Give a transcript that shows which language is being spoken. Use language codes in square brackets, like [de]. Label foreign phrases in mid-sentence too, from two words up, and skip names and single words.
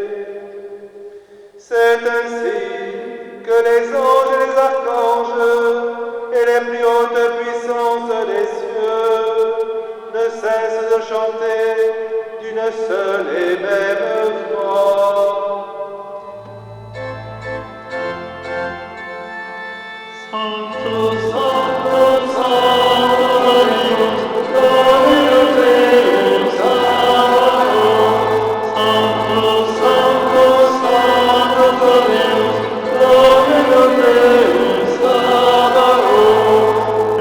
[fr] C'est ainsi que les anges et les archanges et les plus hautes puissances des cieux ne cessent de chanter d'une seule et même voix. [la] Sanctus, Sanctus, Sanctus, Dominus Deus Sabaoth. Sanctus, Sanctus, Sanctus, Dominus Deus Sabaoth.